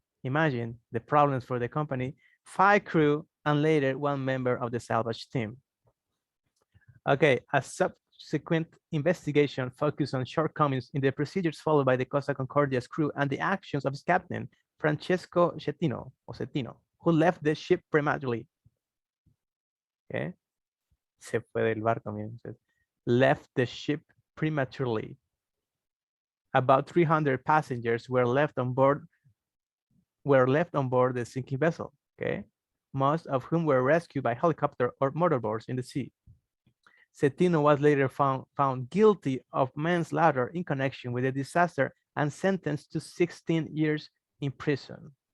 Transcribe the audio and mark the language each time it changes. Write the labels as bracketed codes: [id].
[en] Imagine the problems for the company, 5 crew, and later 1 member of the salvage team. Okay, a subsequent investigation focused on shortcomings in the procedures followed by the Costa Concordia's crew and the actions of its captain, Francesco Cettino, who left the ship prematurely. [es] Okay, se fue del barco, miren. [en] Left the ship prematurely. About 300 passengers were left on board the sinking vessel. Okay, most of whom were rescued by helicopter or motorboats in the sea. Cettino was later found guilty of manslaughter in connection with the disaster and sentenced to 16 years in prison.